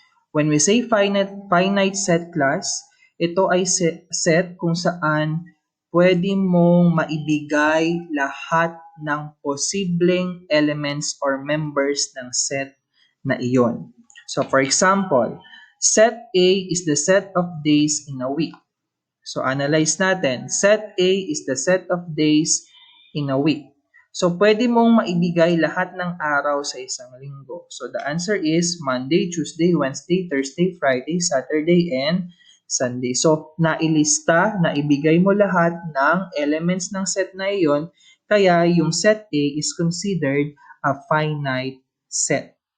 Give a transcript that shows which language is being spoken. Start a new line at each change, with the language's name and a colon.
English: When we say finite set class,
Filipino: ito ay set kung saan pwede mong maibigay lahat ng posibleng elements or members ng set na iyon.
English: So for example, set A is the set of days in a week. So, analyze natin. Set A is the set of days in a week.
Filipino: So, pwede mong maibigay lahat ng araw sa isang linggo.
English: So, the answer is Monday, Tuesday, Wednesday, Thursday, Friday, Saturday, and Sunday.
Filipino: So, nailista, naibigay mo lahat ng elements ng set na iyon, kaya yung set A
English: is considered a finite set.